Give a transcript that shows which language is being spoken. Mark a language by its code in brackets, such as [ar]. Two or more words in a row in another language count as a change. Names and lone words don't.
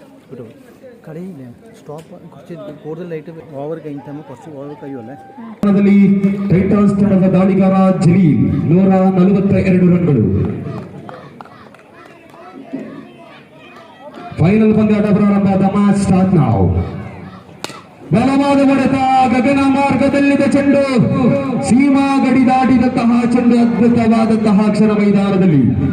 [ml] കടയില്ല സ്റ്റോപ്പ് കുറച്ച് കൂടുതലായിട്ട് ഓവർ കഴിഞ്ഞിട്ടാകുമ്പോൾ കുറച്ച് ഓവർ കഴിയുമല്ലേ. [kn] ಟೈಟಾನ್ಸ್ ತಂಡದ ದಾಳಿಗಾರ ಜಲೀಲ್ 142 ರನ್ಗಳು. ಫೈನಲ್ ಪಂದ್ಯಾಟ ಪ್ರಾರಂಭ. [en] the match start now. [kn] ಬಲವಾದ ಹೊಡೆತ, ಗಗನ ಮಾರ್ಗದಲ್ಲಿದ್ದ ಚೆಂಡು, ಸೀಮಾ ಗಡಿ ದಾಟಿದಂತಹ ಚೆಂಡು, ಅದ್ಭುತವಾದಂತಹ ಕ್ಷಣ ಮೈದಾನದಲ್ಲಿ.